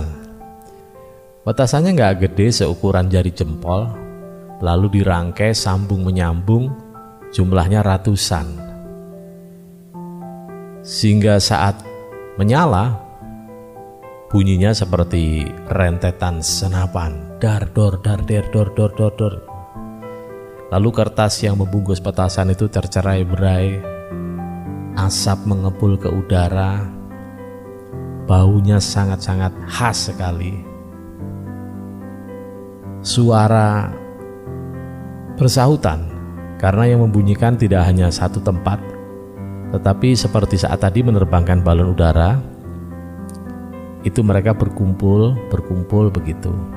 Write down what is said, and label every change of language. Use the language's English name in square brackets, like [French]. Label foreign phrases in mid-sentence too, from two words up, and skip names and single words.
[Indonesian] Petasannya nggak gede, seukuran jari jempol, lalu dirangkai sambung menyambung, jumlahnya ratusan. Sehingga saat menyala, bunyinya seperti rentetan senapan. Dar dor dar der dor dor dor dor. Lalu kertas yang membungkus petasan itu tercerai-berai, asap mengepul ke udara, baunya sangat-sangat khas sekali. Suara bersahutan, karena yang membunyikan tidak hanya satu tempat, tetapi seperti saat tadi menerbangkan balon udara, itu mereka berkumpul begitu.